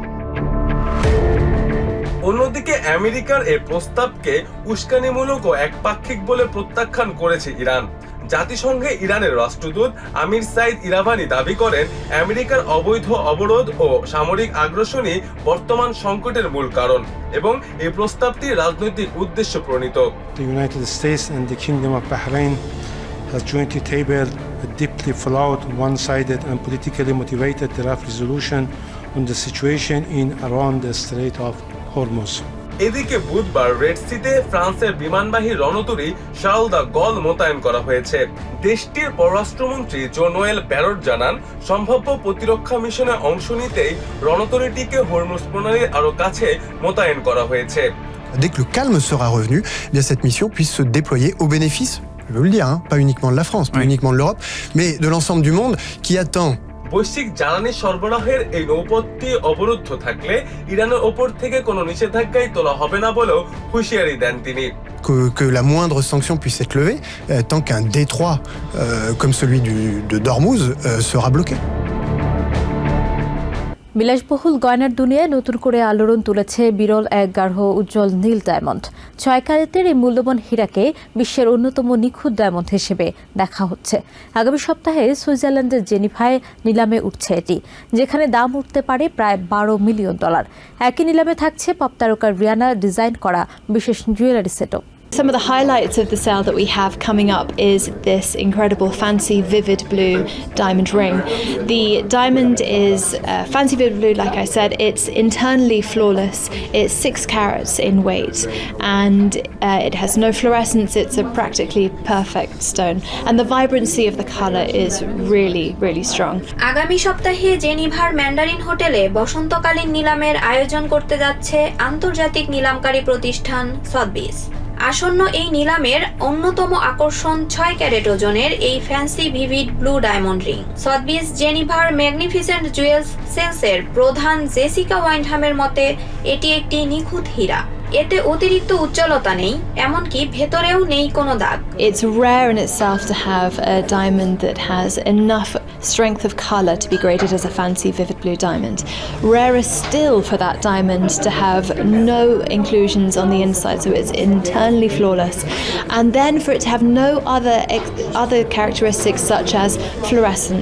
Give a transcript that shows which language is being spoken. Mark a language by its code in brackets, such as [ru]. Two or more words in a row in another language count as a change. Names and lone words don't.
[bn] অন্যদিকে আমেরিকার এই প্রস্তাবকে উস্কানিমূলক ও একপাক্ষিক বলে প্রত্যাখ্যান করেছে ইরান। জাতিসংঘে ইরানের রাষ্ট্রদূত আমির সাইদ ইরাভানি দাবি করেন, আমেরিকার অবৈধ অবরোধ ও সামরিক আগ্রাসনই বর্তমান সংকটের মূল কারণ এবং এই প্রস্তাবটি রাজনৈতিক উদ্দেশ্য প্রণীত। [en] The United States and the Kingdom of Bahrain has jointly tabled a deeply flawed, one-sided and politically motivated draft resolution on the situation in around the Strait of Hormuz. [bn] এদিকে বুধবার রেড সিতে ফ্রান্সের বিমানবাহী রণতরী শার্ল দ্য গল মোতায়েন করা হয়েছে। দেশটির পররাষ্ট্রমন্ত্রী জো নোয়েল ব্যারট জানান, সম্ভাব্য প্রতিরক্ষা মিশনে অংশ নিতেই রণতরীটিকে হরমুজ প্রণালীর আরো কাছে মোতায়েন করা হয়েছে। [fr] Dès que le calme sera revenu, bien cette mission puisse se déployer au bénéfice, je veux le dire, pas uniquement de la France, pas uniquement de l'Europe, mais de l'ensemble du monde qui attend [bn] বৈশ্বিক জ্বালানি সরবরাহের এই নৌপথটি অবরুদ্ধ থাকলে ইরানের ওপর থেকে কোনো নিষেধাজ্ঞাই তোলা হবে না বলেও হুঁশিয়ারি দেন তিনি। [fr] Que la moindre sanction puisse être levée tant qu'un détroit comme celui de d'Ormuz sera bloqué. [bn] বিলাসবহুল গয়নার দুনিয়ায় নতুন করে আলোড়ন তুলেছে বিরল এক গাঢ় উজ্জ্বল নীল ডায়মন্ড। 6 ক্যারেটের এই মূল্যবান হীরাকে বিশ্বের অন্যতম নিখুঁত ডায়মন্ড হিসেবে দেখা হচ্ছে। আগামী সপ্তাহে সুইজারল্যান্ডের জেনিভায় নিলামে উঠছে এটি, যেখানে দাম উঠতে পারে প্রায় $12 মিলিয়ন। একই নিলামে থাকছে পপ তারকা রিয়ানা ডিজাইন করা বিশেষ জুয়েলারি সেটও। [en] Some of the highlights of the sale that we have coming up is this incredible fancy vivid blue diamond ring. The diamond is fancy vivid blue, like I said, it's internally flawless. It's 6 carats in weight and it has no fluorescence. It's a practically perfect stone and the vibrancy of the color is really, really strong. [bn] আগামী সপ্তাহে জেনিভার ম্যান্ডারিন হোটেলে বসন্তকালীন নিলামের আয়োজন করতে যাচ্ছে আন্তর্জাতিক নিলামকারী প্রতিষ্ঠান সথবিস। আসন্ন এই নিলামের অন্যতম আকর্ষণ 6 ক্যারেট ওজনের এই [en] fancy vivid blue diamond ring. [bn] সথবিস জেনিভার ম্যাগনিফিসেন্ট জুয়েলস সেলসের প্রধান জেসিকা ওয়াইন্ডহামের মতে এটি একটি নিখুঁত হীরা। এতে অতিরিক্ত উজ্জ্বলতা নেই, এমনকি ভেতরেও নেই কোনো দাগ। [en] It's rare in itself to have a diamond that has enough strength of color to be graded as a fancy vivid blue diamond. Rarer still for that diamond to have no inclusions on the inside, so it's internally flawless. And then for it to have no other characteristics such as fluorescence.